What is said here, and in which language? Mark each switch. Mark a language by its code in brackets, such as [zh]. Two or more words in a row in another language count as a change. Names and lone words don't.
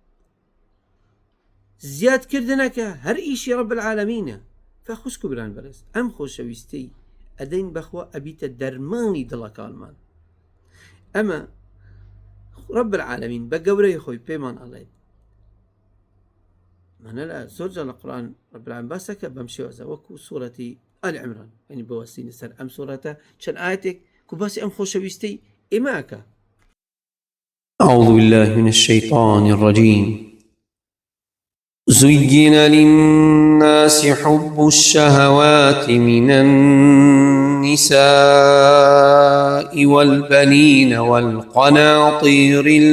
[ckb] زیادکردنەکە هەر ئیشی [ar] رب العالەمینە [ckb] فەخوشک و بران بەرز ئەم خۆشەویستی ئەدەین بەخوا ئەبیتە دەرمانی دڵەکانمان ئەمە [ar] رب العالمین [ckb] بە گەورەی خۆی پێمان ئەڵێت منە لە زۆرجار لە قورئان [ar] رب العالمین [ckb] باسەکە بەم شێوەزە وەکو سوورەتی ئال عیمران ینی بەوەستینە سەر ئەم سوورەتە چەند ئایەتێک کو باسی ئەم خۆشەویستەی ئێمەکە [ar] أعوذ بالله من الشيطان الرجيم زين للناس حب الشهوات من النساء والبنين والقناطير